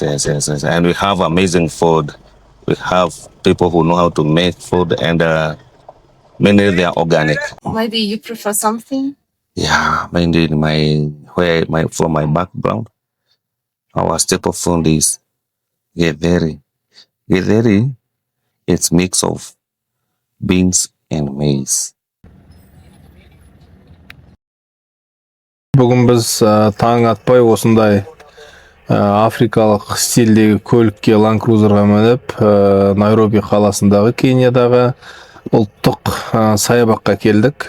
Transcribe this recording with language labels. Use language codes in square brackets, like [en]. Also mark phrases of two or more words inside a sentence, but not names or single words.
[en] And we have amazing food. We have people who know how to make food, and mainly they are organic. Maybe you prefer something? Yeah, mainly from my background, our staple food is githeri. Githeri, it's mix of beans and maize. [kk] Бүгін біз таң атпай осындай африкалық стильдегі көлікке Land Cruiserға мініп Найроби қаласындағы Кениядағы ұлттық саябаққа келдік.